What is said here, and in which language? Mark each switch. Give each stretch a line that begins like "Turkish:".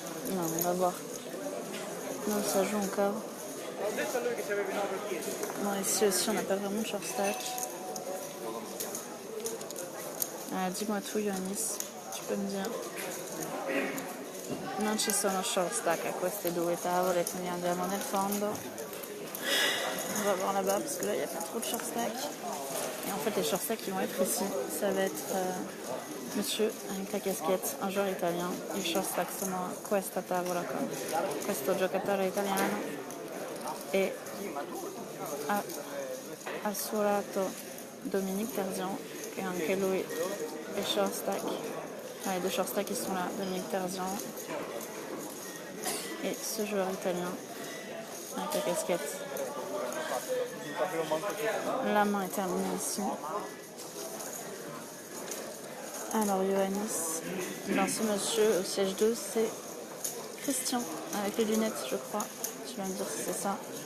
French: Non, on va voir. Non, ça joue encore. Non, ici aussi on n'a pas vraiment de short stack. Dis-moi tout, Ioannis, tu peux me dire.
Italian: Non ci sono short stack a queste due tavole, quindi andiamo nel fondo.
French: On va voir là-bas parce que là il n'y a pas trop de short stack. Et en fait, les short stacks qui vont être ici, ça va être monsieur avec la casquette, un joueur italien.
Italian: I short stack sono a questa tavola con questo giocatore italiano e al suo lato Dominique Terzian, che anche lui è short stack.
French: Les deux short stacks qui sont là, Dominique Terzian et ce joueur italien avec la casquette. La main est terminée ici. Alors Ioannis, dans ce monsieur au siège 2, c'est Christian, avec les lunettes je crois. Tu vas me dire si c'est ça.